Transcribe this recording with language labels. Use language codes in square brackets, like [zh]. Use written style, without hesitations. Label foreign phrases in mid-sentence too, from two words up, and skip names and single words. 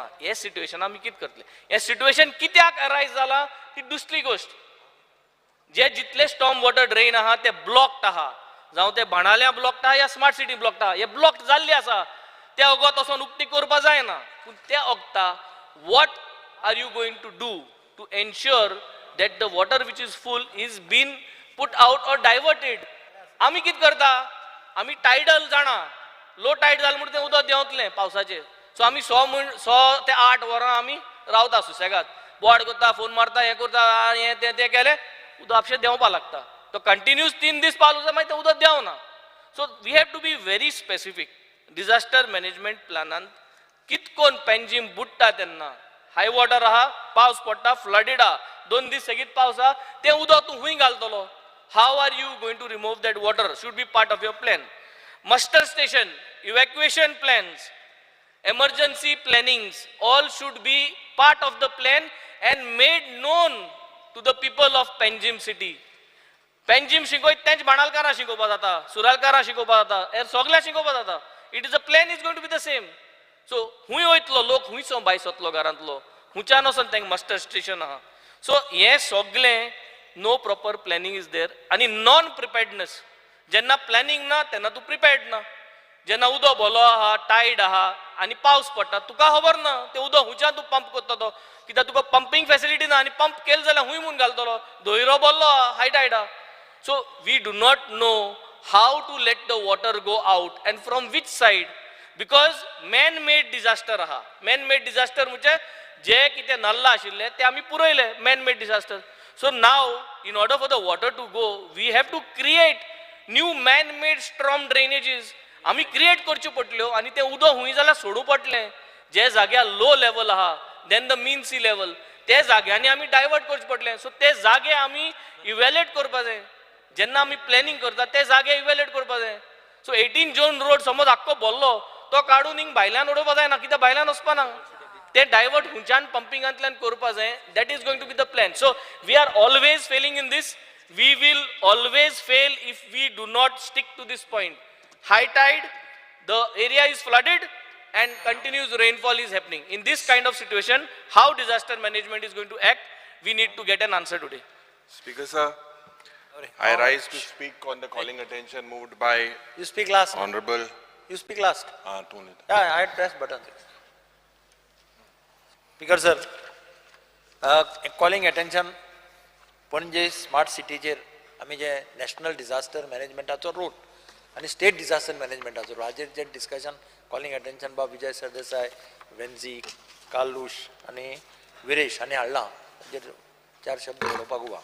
[kok] हे सिट्युएशन आमी कितें करतले? हे सिट्युएशन कित्याक अरायज जाला ती दुसरी गोष्ट. जे जितले स्टॉर्म वॉटर ड्रेन आहा ते ब्लॉक्ड आहा, जावं ते बाणाल्या ब्लॉक्ड आहा या स्मार्ट सिटी ब्लॉक्ड आहा. हे ब्लॉक्ड जाल्ले आसा, ते ओगोत वचोन उक्ती करपा जायना. पूण ते ओगता [en] what are you going to do to ensure that the water which is full is being put out or diverted [kok] आमी कितें करता, आमी टायडल जाणा, लो टायड जालें म्हणून तें उदक देंवतलें पावसाचें. सो आमी 6 ते 8 वरां आमी रावता सुसेगाद, बोवाड करता, फोन मारता, हें करता, हें तें केलें, उदक आपशें देंवपा लागता. तो कंटिन्यूस 3 दीस पावलो जाल्यार मागीर तें उदक देंवना. [en] so we have to be very specific. disaster management [kok] प्लॅनान कितकोन पेंजीम बुडटा तेन्ना [en] high water [kok] आहा, पावस पडटा, फ्लडीड आहा, 2 दीस सेगीत पावस आहा, तें उदक तूं खूंय घालतलो. [en] How are you going to remove that water? Should be part of your plan. muster station, evacuation plans, emergency plannings, all should be part of the plan and made known to the people of Panjim city. [kok] Panjim शिकोयत तेंच बाणालकारां शिकोवपा जाता, सुरालकारां शिकोवपा जाता, हेर सगळ्या शिकोवपा जाता. [en] It is a plan is going to be the same. [kok] So हुंय वयतलो लोक, हुंयसो भायर सरतलो घरांतलो, हुंयच्यान वचोन तेंक [en] muster station [kok] आहा. [en] so [kok] हें सगळें [en] no proper planning is there. [kok] आनी नॉन प्रिपेर्डनेस, जेन्ना प्लॅनिंग ना तेन्ना तूं प्रिपेर्ड ना. जेन्ना उदक भलो आहा, टायड आहा आनी पावस पडटा, तुका खबर ना तें उदक हुंयच्यान तूं पंप करता तो, कित्याक तुका [en] pumping facility [kok] ना आनी पंप केलें जाल्यार हुंय म्हूण घालतलो, धोयरो भरलो आहा, [en] high tide [kok] आहा. [en] so we do not know how to let the water go out and from which side, because man made disaster आहा. man made disaster [kok] म्हणजे जे कितें नल्ला आशिल्ले ते आमी पुरयले, [en] man made disaster. So now in order for the water to go, we have to create new man made storm drainages. [kok] आमी क्रिएट करच्यो पडल्यो आनी तें उदक हुंय जाल्यार सोडूं पडलें. जे जाग्यार [en] low level [kok] आहा, [en] then the mean sea level, [kok] ते जाग्यांनी आमी डायवर्ट करचें पडलें. सो ते जागे आमी इवॅल्युएट करपा जाय. जेन्ना आमी प्लॅनिंग करता ते जागे इवॅल्युएट करपा जाय. सो 18 जोन रोड समज आख्खो भरलो, तो काडून हिंग भायल्यान उडोवपा जायना, कित्याक भायल्यान वचपाना. ते डायवर्ट हुंयच्यान पंपिंगांतल्यान करपा जाय. [en] That is going to be the plan. So we are always failing in this. We will always fail if we do not stick to this point. High tide, the area is flooded and continuous rainfall is happening. In this kind of situation, how disaster management is going to act, we need to get an answer today. Speaker sir, I rise to speak on the calling attention moved by You speak last. Honorable. You speak last. 2 minutes. Yeah, I had pressed button. Speaker sir, calling attention [kok] पणजे स्मार्ट सिटीचेर आमी जे [en] national disaster [kok] मॅनेजमेंटाचो रूट आनी [en] state disaster [kok] मॅनेजमेंटाचो रूट हाजेर जे डिस्कशन [en] calling attention [kok] बा विजय सरदेसाय, वेन्झी, कालूश आनी विरेश हांणी हाडलां. हाजेर 4 शब्द उलोवपाक उबा.